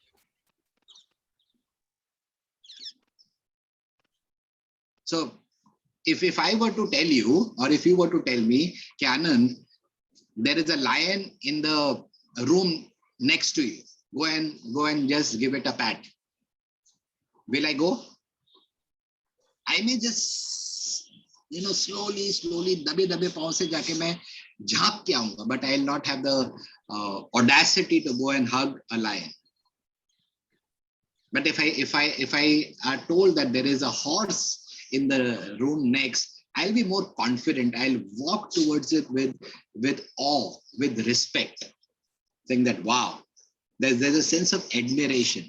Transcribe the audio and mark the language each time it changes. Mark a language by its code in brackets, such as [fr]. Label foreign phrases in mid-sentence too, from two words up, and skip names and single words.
[en] So if I were to tell you, or if you were to tell me, Anand, there is a lion in the room next to you, go and just give it a pat. Will I go? I may just, slowly, [hi] दबे पाँव से जाके मैं झाप के आऊँगा, [en] but I will not have the audacity to go and hug a lion. But if I are told that there is a horse in the room next, I'll be more confident. I'll walk towards it with awe, with respect, saying that, wow, there's a sense of admiration.